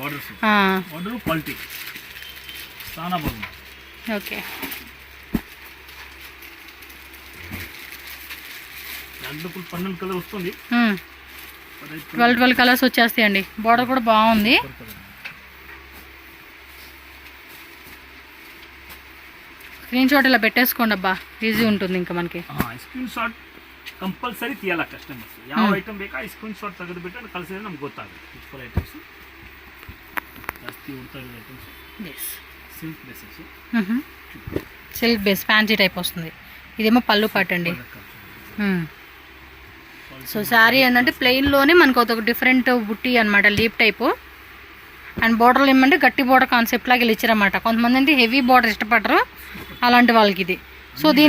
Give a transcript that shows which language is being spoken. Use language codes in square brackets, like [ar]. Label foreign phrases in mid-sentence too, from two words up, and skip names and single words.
[te] ఓకే, 12 కలర్స్ వచ్చేస్తాయండి. బార్డర్ కూడా బాగుంది. [en] screen shot [te] ఇలా పెట్టేసుకోండి అబ్బా, ఈజీ ఉంటుంది ఇంకా మనకి. [en] screen shot compulsory [kn] తీయాల ಕಸ್ಟಮರ್ಸ್ ಯಾವ ಐಟಮ್ ಬೇಕಾ ಈ [en] screen shot [kn] ತೆಗೆದುಬಿಟ್ಟು ಕಳಿಸಿದ್ರೆ ನಮ್ಗೆ ಗೊತ್ತಾಗುತ್ತೆ [en] super items [kn] ಜಾಸ್ತಿ ಉಡ್ತಾ ಇರೋ ಐಟಮ್ಸ್ [te] ఎస్ [en] silk dresses silk base fancy type [te] వస్తుంది ఇదేమో పళ్ళు పాటు అండి సో శారీ ఏంటంటే ప్లెయిన్లోనే మనకు ఒక డిఫరెంట్ బుట్టి అనమాట [en] leaf type and borders [te] ఏమంటే గట్టి [en] border concept [te] లాగా ఇలా ఇచ్చారన్నమాట కొంతమంది అంటే [en] heavy border [te] ఇష్టపడరు అలాంటి వాళ్ళకి ఇది సో దీని